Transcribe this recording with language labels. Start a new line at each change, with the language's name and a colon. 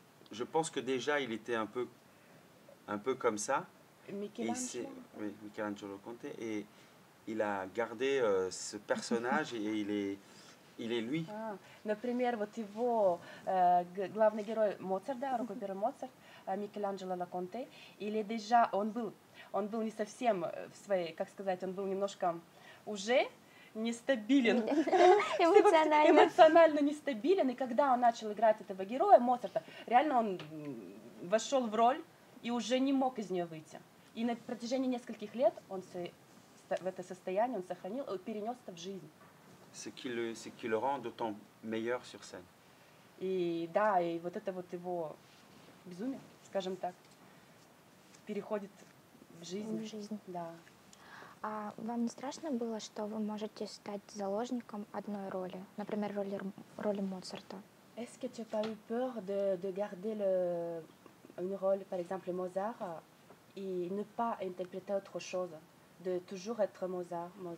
French: je pense que déjà, il était un peu comme ça. Michelangelo. Oui, Michelangelo Conte. Et il a gardé ce personnage et il est lui.
Russian: Например, вот его главный герой Моцарт, да, рукоперо Моцарт, Микеланджело ла Конте, или déjà он был не совсем в своей, как сказать, он был немножко уже нестабилен, эмоционально нестабилен, и когда он начал играть этого героя Моцарта, реально он вошел в роль и уже не мог из нее выйти. И на протяжении нескольких лет он в это состояние он сохранил, перенес это в жизнь.
French: Ce qui le rend d'autant meilleur sur scène.
Russian: И да, и вот это вот его безумие, скажем так, переходит в жизнь. В жизнь. Да. А вам не страшно было, что вы можете стать заложником одной роли, например, роли Моцарта?
French: Est-ce que tu n'as pas eu peur de garder une rôle, par exemple Mozart, et ne pas interpréter autre chose, de toujours être Mozart?